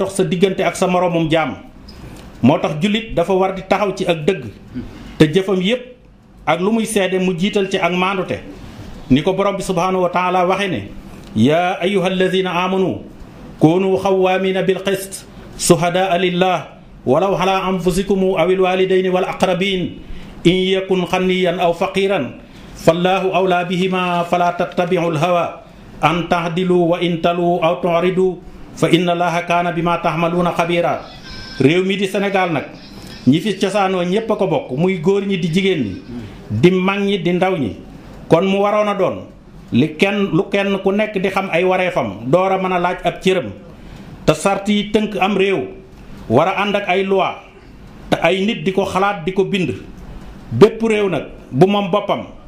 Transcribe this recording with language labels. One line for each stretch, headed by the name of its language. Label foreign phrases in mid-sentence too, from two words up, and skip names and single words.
Wolof: dox sa diggante ak sa moroomum jaam moo tax jullit dafa war di taxaw ci ak dëgg te jëfam yépp ak lu muy seede mu jiital ci ak maandute ni ko borom bi
Arabic: سبحانه وتعالى
Wolof: waxe
Arabic: ne يا أيها الذين آمنوا كونوا قوامين بالقسط شهداء لله ولو على أنفسكم أو الوالدين والأقربين إن يكن غنيا أو فقيرا فالله أولى بهما فلا تتبعوا الهوى أن تعدلوا وإن تلووا أو تعرضوا فإن الله كان بما تعملون خبيرا
Wolof: réew mi di Sénégal nag ñi fi cosaanoo ñépp a ko bokk muy góor ñi di jigéen ñi di mag ñi di ndaw ñi kon mu waroon a doon lu kenn ku nekk di xam ay wareefam door a mën a laaj ab cëram te sart yi tënk am réew war a ànd ak ay loi te ay nit di ko xalaat di ko bind bépp réew nag bu moom boppam